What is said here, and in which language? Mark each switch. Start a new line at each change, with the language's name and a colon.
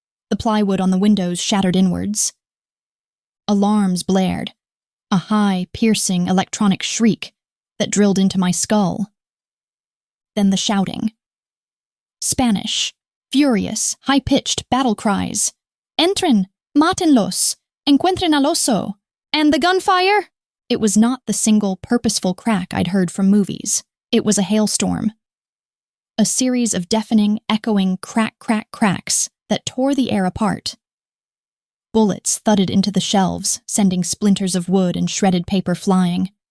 English: The plywood on the windows shattered inwards. Alarms blared, a high, piercing electronic shriek that drilled into my skull. Then the shouting. Spanish, furious, high-pitched battle cries.
Spanish: Entren, mátenlos, encuentren al oso,
English: and the gunfire? It was not the single purposeful crack I'd heard from movies. It was a hailstorm. A series of deafening, echoing cracks that tore the air apart. Bullets thudded into the shelves, sending splinters of wood and shredded paper flying.